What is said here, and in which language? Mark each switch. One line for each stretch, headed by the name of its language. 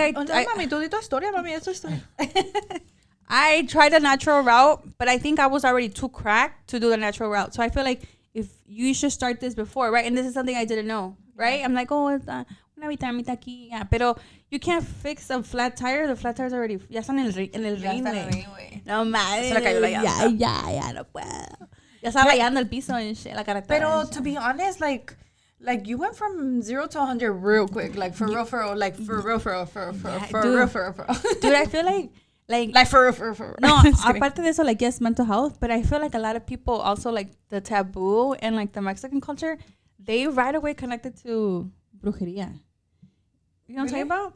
Spanish: mami, tu historia, mami, es tu historia.
English: I tried the natural route, but I think I was already too cracked to do the natural route. So I feel like if you should start this before, right? And this is something I didn't know, right? I'm like, oh,
Spanish: una vitamita aquí,
English: yeah.
Spanish: Pero
English: you can't fix a flat tire. The flat tires already,
Spanish: ya están en el ring, güey. No mames. Se le cayó la llanta. Ya no puedo. Ya estaba rayando el piso en la carretera. Pero
English: to be honest, like you went from 0 to 100 real quick, like for real. Dude, I feel like for real.
Spanish: No, aparte de eso,
English: like, yes, mental health, but I feel like a lot of people also, like, the taboo and, like, the Mexican culture, they right away connected to brujería. You know what I'm talking about?